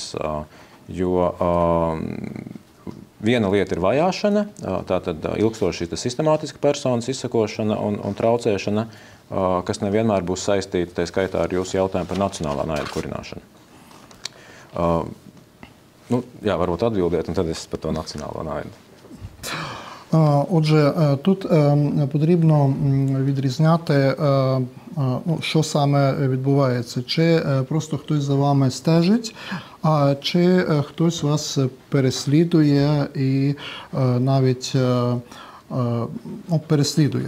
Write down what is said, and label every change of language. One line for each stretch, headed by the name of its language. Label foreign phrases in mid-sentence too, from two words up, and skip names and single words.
Latvian: Jo viena lieta ir vajāšana, tātad ilgstoši šī sistemātiska personas izsekošana un traucēšana, kas nevienmēr būs saistīta, tā skaitā ar jūsu jautājumu par nacionālā naida kurināšanu. Varbūt atbildiet, un tad es par to nacionālo naidu.
Ukrainian: Отже, тут потрібно відрізняти, що саме відбувається. Чи просто хтось за вами стежить, а чи хтось вас переслідує і навіть переслідує.